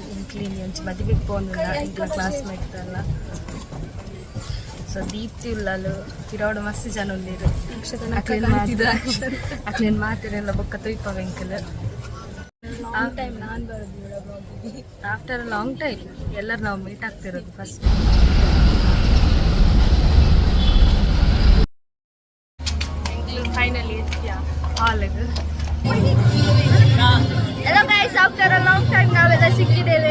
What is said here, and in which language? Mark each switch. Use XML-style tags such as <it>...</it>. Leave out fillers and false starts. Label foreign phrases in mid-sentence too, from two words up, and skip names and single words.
<tcy>ಇಂಕ್ಲೀನಿ ಒಂಚು ಮದುವೆಗೆ ಪೋನಿಲ್ಲ ಇಂಕ್ಲ ಕ್ಲಾಸ್ಮೇಟ್ ಅಲ್ಲ. ಸೊ ದೀಪ್ತಿ ಉಳ್ಳಲು ಕಿರೋಡು ಮಸ್ತ್ ಜನ ಉಂದಿರು. ಅಕ್ಲೇನು ಮಾತಿರಲ್ಲ ಬೊಕ್ಕ ತೊಯ್ಪವ ಎಂಕಲ್.</tcy> <en>after a long time</en> <kn>ಎಲ್ಲರೂ ನಾವು ಮೀಟ್ ಆಗ್ತಿರೋದು ಫಸ್ಟ್. ಫೈನಲಿ ಹಾಲಿಗೆ ಎಲ್ಲ ಗೈಸ್,</kn> <en>after a long time</en> <kn>ನಾವೆಲ್ಲ ಸಿಕ್ಕಿದ್ದೇವೆ.</kn>